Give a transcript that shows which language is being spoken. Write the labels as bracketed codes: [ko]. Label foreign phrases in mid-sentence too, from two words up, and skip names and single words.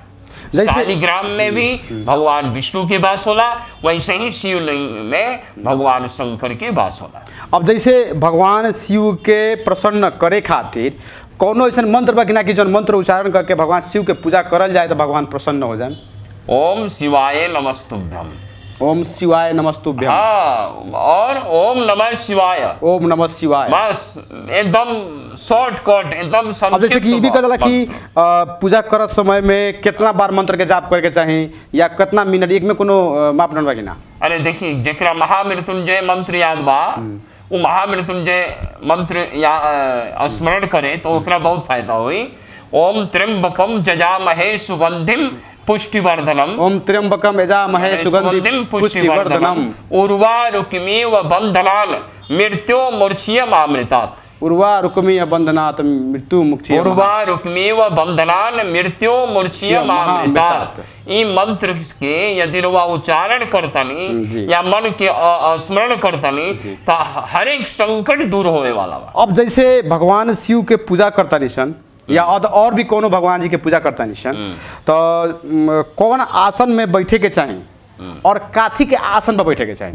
[bho] शालिग्राम में भी भगवान विष्णु के वास होला, वैसे ही शिवलिंग में भगवान शंकर के वास होला। अब जैसे भगवान शिव के प्रसन्न करे खातिर कौनो ऐसा मंत्र बा कि ना कि जौन मंत्र उच्चारण करके भगवान शिव के पूजा करल जाए तो भगवान प्रसन्न हो जाए? [sa] ओम शिवाय नमस्तुभ्यम, ओम शिवाय नमस्तुभ्यम, और ओम नमः शिवाय, ओम नमः शिवाय, [bho] बस एकदम शॉर्टकट, एकदम संक्षिप्त। अब जैसे कि ये भी कहला कि पूजा करत समय में कितना बार मंत्र के जाप करे के चाहिए या कितना मिनट, एक में कोनो मापदंड बा कि ना? अरे देखिए, जेकरा महामृत्युंजय मंत्र याद बा, वो महामृत्युंजय मंत्र या स्मरण करे तो ओकरा बहुत फायदा हुई। [sa] ओम त्र्यंबकम जजामहे सुगंधिम पुष्टिवर्धनम, ओम त्र्यंबकम यजामहे सुगंधिम पुष्टिवर्धनम, उर्वारुकमिव बंधनान् मृत्यो मूर्छियमामृतात्, उर्वारुकमिव बंधनात् मृत्यु मुक्ति, उर्वारुकमिव बंधनान् मृत्यो मूर्छियमामृतात्। [bho] ई मंत्र के यदि रुआ उच्चारण करतनी या मन के स्मरण करतनी तो हर एक संकट दूर होने वाला बा। अब जैसे भगवान शिव के पूजा करता निशन या और भी कोनो भगवान जी के पूजा करता निशन, तो कौन आसन में बैठे के चाहिए और काथी के आसन पर बैठे के चाहिए?